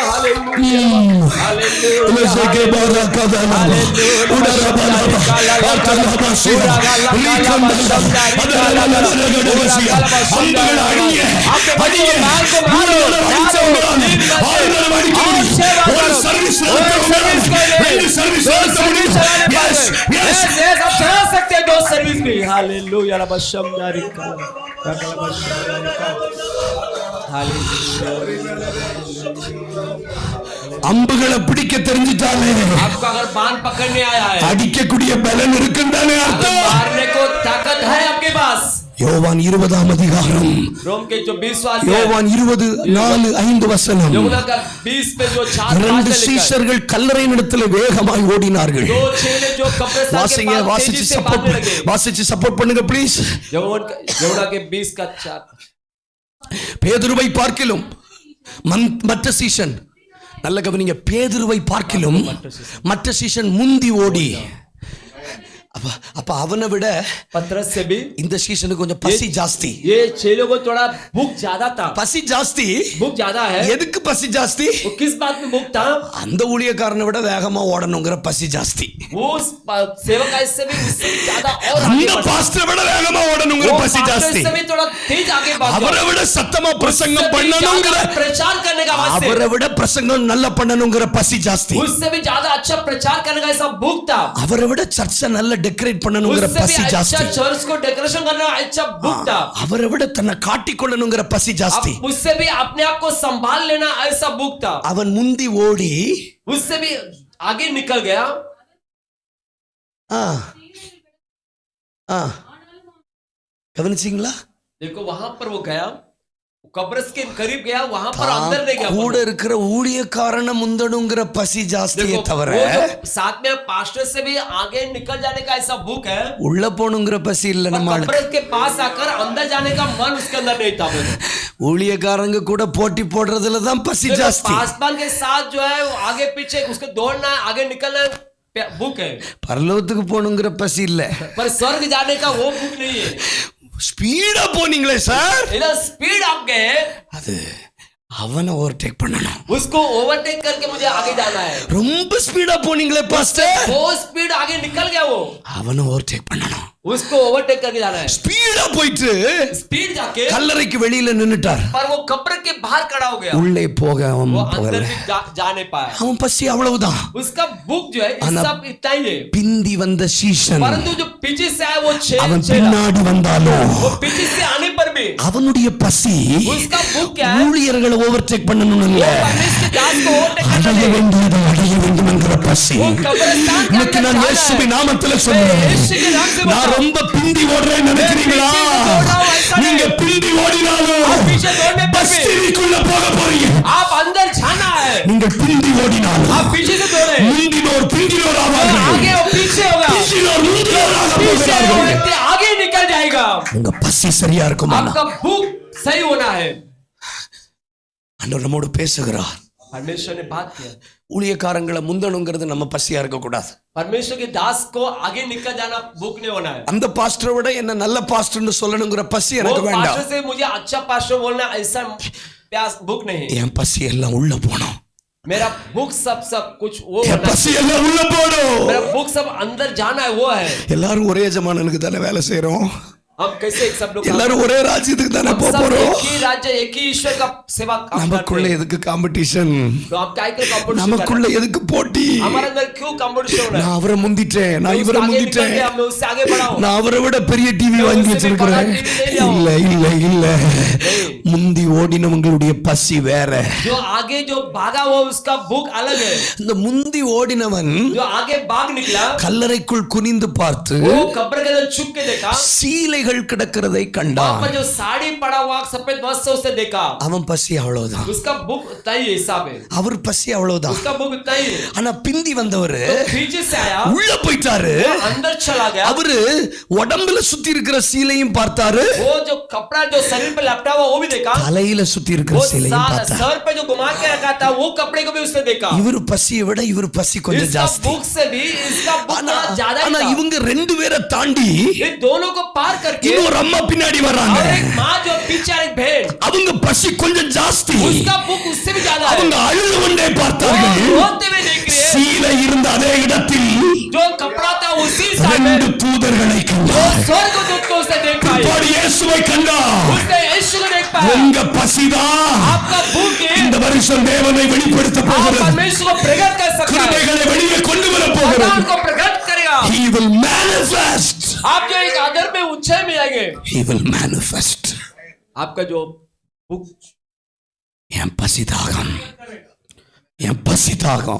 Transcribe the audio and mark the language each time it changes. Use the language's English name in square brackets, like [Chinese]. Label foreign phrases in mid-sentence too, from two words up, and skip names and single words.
[Hindi] हालेलुया हालेलुया के बारकादा उडरा बाला आतला बसिया रिकंदा अदला लगडवसिया अंदर अड़िए अड़िए मार को मारो [English] और service yes yes [Hindi] यस आप चला सकते हैं 2 सर्विस भी. हालेलुया लबा शमदारी का लबा शमदारी का. [Tamil] அம்புகளை பிடிக்க தெரிஞ்சிட்டாலே [Hindi] आपको अगर बाण पकड़ने आया है, [Tamil] அடிக்கக்கூடிய பலன் இருக்குன்னு [Hindi] अगर [Tamil] அர்த்தம். [Hindi] मारने को ताकत है आपके पास. [Tamil] யோவான் 20ஆம் அதிகாரம் [Hindi] रोम के जो 20वां अध्याय, [Tamil] யோவான் 20:4-5 வசனம். [Hindi] यूहन्ना का 20 पे जो 4-5 [Tamil] இரண்டு [Hindi] लिखा है. [Tamil] சீஷர்கள் கல்லறையினிடத்தில் வேகமாய் ஓடினார்கள். [Hindi] 2 चेले जो कब्रिस्तान के [Tamil] வாசிங்க, [Hindi] पास [Tamil] வாசிச்சு [Hindi] तेजी से भागने लगे. [Tamil] வாசிச்சு சப்போர்ட் பண்ணுங்க ப்ளீஸ். [Hindi] यूहन्ना के 20 का 4. [Tamil] பேதுருவை பார்க்கிலும் மற்ற சீஷன், நல்ல கவனிங்க, பேதுருவை பார்க்கிலும் மற்ற சீஷன் முந்தி ஓடி. அப்ப அப்ப அவனை விட [Hindi] पतरस से भी [Tamil] இந்த சீசனுக்கு கொஞ்சம் பசி ஜாஸ்தி. [Hindi] ये चेलों को थोड़ा भूख ज्यादा था. [Tamil] பசி ஜாஸ்தி. [Hindi] भूख ज्यादा है. [Tamil] எதுக்கு பசி ஜாஸ்தி? [Hindi] वो किस बात में भूख था? [Tamil] அந்த ஊழியக்காரனை விட வேகமா ஓடணுங்கிற பசி ஜாஸ்தி. [Hindi] वो सेवक से भी उससे ज्यादा और आगे [Tamil] அந்த பாஸ்டரை விட வேகமா ஓடணுங்கிற பசி ஜாஸ்தி. [Hindi] उससे भी थोड़ा तेज आगे भागो. [Tamil] அவரை விட சத்தமா பிரசங்கம் பண்ணணுங்கிற [Hindi] प्रचार करने का वास्ते. [Tamil] அவரை விட பிரசங்கம் நல்லா பண்ணணுங்கிற பசி ஜாஸ்தி. [Hindi] उससे भी ज्यादा अच्छा प्रचार करने का ऐसा भूख था. [Tamil] அவரை விட சர்ச்சை நல்லா டெக்கரேட் பண்ணணுங்கிற பசி ஜாஸ்தி. [Hindi] अच्छा चर्च को डेकोरेशन करने का अच्छा भूख था. [Tamil] அவரை விட தன்னை காட்டிக்கொள்ளணுங்கிற பசி ஜாஸ்தி. [Hindi] उससे भी अपने आप को संभाल लेना ऐसा भूख था. [Tamil] அவன் முந்தி ஓடி [Hindi] उससे भी आगे निकल गया. [Tamil] கவனிச்சீங்களா? [Hindi] देखो वहां पर वो गया, कब्रस के करीब गया, वहां पर अंदर नहीं गया. [Tamil] கூட இருக்கிற ஊழியக்காரனை முந்தணுங்கிற பசி ஜாஸ்தியே தவிர [Hindi] साथ में पास्टर से भी आगे निकल जाने का ऐसा भूख है. [Tamil] உள்ள போணுங்கிற பசி இல்ல நம்ம ஆளுக்கு. [Hindi] कब्रस के पास आकर अंदर जाने का मन उसके अंदर नहीं था. [Tamil] ஊழியக்காரங்க கூட போட்டி போடுறதுல தான் பசி ஜாஸ்தி. [Hindi] पासवान के साथ जो है आगे पीछे उसको दौड़ना है, आगे निकलना भूख है. [Tamil] பரலோகத்துக்கு போணுங்கிற பசி இல்ல. [Hindi] पर स्वर्ग जाने का वो भूख नहीं है. [Tamil] ஸ்பீடா போனீங்களே சார், [Hindi] इधर स्पीड आप गए, [Tamil] அது அவனை ஓவர்டேக் பண்ணணும். [Hindi] उसको ओवरटेक करके मुझे आगे जाना है. [Tamil] ரொம்ப ஸ்பீடா போனீங்களே பாஸ்டர், [Hindi] वो स्पीड आगे निकल गया, वो [Tamil] அவனை ஓவர்டேக் பண்ணணும். [Hindi] उसको ओवरटेक करके जाना है. [Tamil] ஸ்பீடா போயிட்டு [Hindi] स्पीड जाके [Tamil] கல்லறைக்கு வெளியில நின்னுட்டார். [Hindi] पर वो कब्र के बाहर खड़ा हो गया. [Tamil] உள்ளே போக அவன் [Hindi] वो [Tamil] போகல. [Hindi] अंदर भी जा नहीं पाया. [Tamil] அவன் பசி அவ்வளவுதான். [Hindi] उसका भूख जो है इस सब इतना ही है. [Tamil] பிந்தி வந்த சீசன் [Hindi] परंतु जो पीछे से आया वो [Tamil] அவன் பின்னாடி வந்தாலும் [Hindi] वो पीछे से आने पर भी [Tamil] அவனுடைய பசி [Hindi] उसका भूख क्या है? [Tamil] ஊழியர்களை ஓவர்டேக் பண்ணணும் இல்ல, [Hindi] परमेश्वर के दास को ओवरटेक [Tamil] அடைய [Hindi] करना है. [Tamil] வேண்டியதை அடைய வேண்டும் என்கிற பசி. [Hindi] वो कब्रिस्तान के [Tamil] இன்னைக்கு [Hindi] अंदर [Tamil] நான் [Hindi] जाना [Tamil] இயேசுவின் [Hindi] है. [Tamil] நாமத்துல சொல்றேன், [Hindi] यीशु के नाम से [Tamil] நான் [Hindi] बताओ. [Tamil] ரொம்ப பிந்தி ஓடுறேன்னு நினைக்கிறீங்களா? நீங்க பிந்தி ஓடினாலும் [Hindi] पीछे दौड़ने पर भी [Tamil] பஸ்திக்குள்ள போக போறீங்க. [Hindi] आप अंदर जाना है. [Tamil] நீங்க பிந்தி ஓடினாலும் [Hindi] आप पीछे से दौड़े, [Tamil] முந்தினோர் பிந்தினோர் [Hindi] वो [Tamil] ஆவார்கள். [Hindi] आगे और पीछे होगा, [Tamil] பிந்தினோர் முந்தினோராக [Hindi] पीछे वो [Tamil] போகிறார்கள். [Hindi] व्यक्ति आगे निकल जाएगा. [Tamil] உங்க பசி சரியா இருக்குமா? [Hindi] आपका भूख सही होना है. [Tamil] ஆண்டவர் நம்மோடு பேசுகிறார். [Hindi] परमेश्वर ने बात किया. [Tamil] ஊழியக்காரங்களை முந்தணுங்கிறது நம்ம பசியா இருக்க கூடாது. [Hindi] परमेश्वर के दास को आगे निकल जाना भूख नहीं होना है. [Tamil] அந்த பாஸ்டரை விட என்ன நல்ல பாஸ்டர்னு சொல்லணுங்கிற பசி [Hindi] वो [Tamil] எனக்கு வேண்டாம். [Hindi] पास्टर से मुझे अच्छा पास्टर बोलना ऐसा प्यास भूख नहीं है. [Tamil] என் பசி எல்லாம் உள்ள போணும். [Hindi] मेरा भूख सब कुछ वो [Tamil] என் [Hindi] होना [Tamil] பசி எல்லாம் உள்ள போணும். [Hindi] मेरा भूख सब अंदर जाना है, वो है. [Tamil] எல்லாரும் ஒரே ஜமானனுக்கு தானே வேலை செய்றோம். [Hindi] हम कैसे एक सब लोग [Tamil] எல்லாரும் ஒரே ராஜ்யத்துக்கு தானே [Hindi] हम सब [Tamil] போறோம். [Hindi] एक ही राज्य एक ही ईश्वर का सेवा काम करते [Tamil] நமக்குள்ள [Hindi] हैं. [Tamil] எதுக்கு காம்படிஷன்? [Hindi] तो आप क्या के कंपटीशन [Tamil] நமக்குள்ள எதுக்கு போட்டி? [Hindi] हमारे अंदर क्यों कंपटीशन हो रहा है? [Tamil] நான் அவரை முந்திட்டேன், நான் இவரை முந்திட்டேன், [Hindi] मैं उससे आगे बढ़ाऊं. [Tamil] நான் அவரை விட பெரிய டிவி வாங்கி வச்சிருக்கிறேன். இல்ல இல்ல இல்ல, முந்தி ஓடினவங்களுடைய பசி வேற. [Hindi] जो आगे जो भागा वो उसका भूख अलग है. [Tamil] இந்த முந்தி ஓடினவன் [Hindi] जो आगे भाग निकला [Tamil] கல்லறைக்குள் குனிந்து பார்த்து [Hindi] वो कब्र के अंदर छुप के देखा, [Tamil] சீலைகள் கிடக்கிறதை [Hindi] वहां [Tamil] கண்டான். [Hindi] पर जो साड़ी पड़ा हुआ सफेद वस्त्र उसे देखा. [Tamil] அவன் பசி அவ்வளவுதான். [Hindi] उसका भूख उतना ही हिसाब है. [Tamil] அவர் பசி அவ்வளவுதான். [Hindi] उसका भूख उतना ही है. [Tamil] ஆனா பிந்தி வந்தவரு [Hindi] तो पीछे से आया, [Tamil] உள்ள போயிட்டாரு. [Hindi] अंदर चला गया. [Tamil] அவரு உடம்புல சுத்தி இருக்கிற சீலையும் பார்த்தாரு, [Hindi] वो जो कपड़ा जो शरीर पे लपटा हुआ वो भी देखा. [Tamil] தலையில சுத்தி இருக்கிற [Hindi] वो [Tamil] சீலையும் பார்த்தாரு. [Hindi] सर पे जो घुमा के रखा था वो कपड़े को भी उसने देखा. [Tamil] இவரு பசியை விட இவரு பசி கொஞ்சம் [Hindi] इसका [Tamil] ஜாஸ்தி. [Hindi] भूख से भी इसका भूख [Tamil] ஆனா [Hindi] ज्यादा [Tamil] ஆனா [Hindi] ही था. [Tamil] இவங்க ரெண்டு பேரை தாண்டி [Hindi] ये दोनों को पार करके [Tamil] இன்னொரு அம்மா பின்னாடி வர்றாங்க. [Hindi] और एक माँ जो पीछे और एक बहन, [Tamil] அவங்க பசி கொஞ்சம் ஜாஸ்தி. [Hindi] उसका भूख उससे भी ज्यादा है. [Tamil] அவங்க அழுது கொண்டே [Hindi] वो [Tamil] பார்த்தார்கள். [Hindi] रोते हुए देख रहे हैं. [Tamil] சீலை இருந்த அதே இடத்தில் [Hindi] जो कपड़ा था उसी साथ [Tamil] ரெண்டு [Hindi] में [Tamil] தூதர்களை [Hindi] वो [Tamil] கண்டார். [Hindi] स्वर्गदूत को उसने देख पाया. [Tamil] பாடி இயேசுவை கண்டார். [Hindi] उसने यीशु को देख पाया. [Tamil] உங்க பசிதான் [Hindi] आपका भूख है. [Tamil] இந்த வருஷம் தேவனை வெளிப்படுத்த [Hindi] आप [Tamil] போகிறது. [Hindi] परमेश्वर को प्रकट कर सकते हैं. [Tamil] கிருபைகளை வெளியே கொண்டு வர போகிறது. [Hindi] भगवान को प्रकट करेगा. [English] He will manifest. [Hindi] आप जो एक आदर में ऊंचाई में आएंगे. [English] He will manifest. [Hindi] आपका जो भूख, [Tamil] என் பசி தாகம், என் பசி தாகம்.